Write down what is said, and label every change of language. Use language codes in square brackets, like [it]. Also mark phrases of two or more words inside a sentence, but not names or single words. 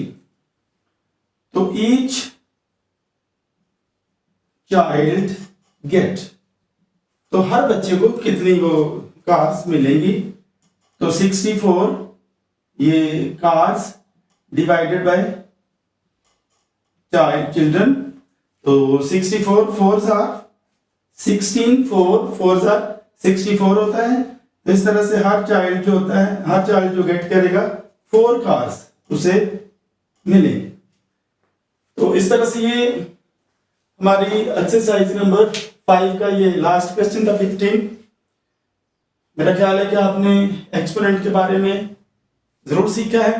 [hi] तो [en] each child get, [hi] तो हर बच्चे को कितनी वो कार्स मिलेंगी? तो 64 ये कार्स [en] divided by child children, [hi] तो 64 [en] 4s are 16, 4s are 64 [hi] होता है। तो इस तरह से हर चाइल्ड जो होता है, हर चाइल्ड जो गेट करेगा 4 कार्स उसे मिलेंगे। तो इस तरह से ये हमारी [en] exercise number [hi] 5 का ये [en] last question [hi] था, 15। मेरा ख्याल है कि आपने एक्सपोनेंट के बारे में जरूर सीखा है।